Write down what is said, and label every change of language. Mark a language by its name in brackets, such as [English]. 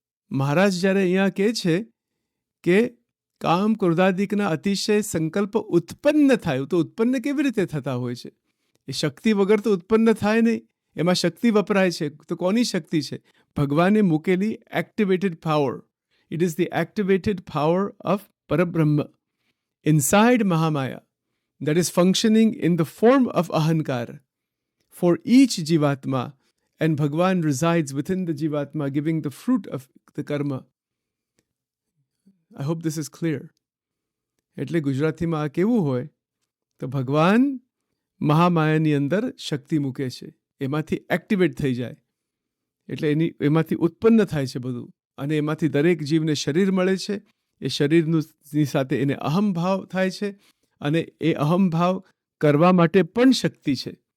[Gujarati] મહારાજ જ્યારે અહીંયા કહે છે કે કામ, ક્રોધાદિકના અતિશય સંકલ્પ ઉત્પન્ન થાય, તો ઉત્પન્ન કેવી રીતે થતા હોય છે? એ શક્તિ વગર તો ઉત્પન્ન થાય નહીં. એમાં શક્તિ વપરાય છે, તો કોની શક્તિ છે? ભગવાને મૂકેલી activated power. [English] It is the activated power of Parabrahma inside Mahamaya that is functioning in the form of Ahankar for each Jivatma, and Bhagwan resides within the Jivatma, giving the fruit of the karma. I hope this is clear. [Gujarati] એટલે ગુજરાતીમાં આ કેવું હોય તો ભગવાન મહામાયાની અંદર શક્તિ મૂકે છે, એમાંથી એક્ટિવેટ થઈ જાય, એટલે એમાંથી ઉત્પન્ન થાય છે બધું, અને એમાંથી દરેક જીવને શરીર મળે છે. એ શરીરની સાથે એને અહમભાવ થાય છે, અને એ અહમભાવ કરવા માટે પણ શક્તિ છે.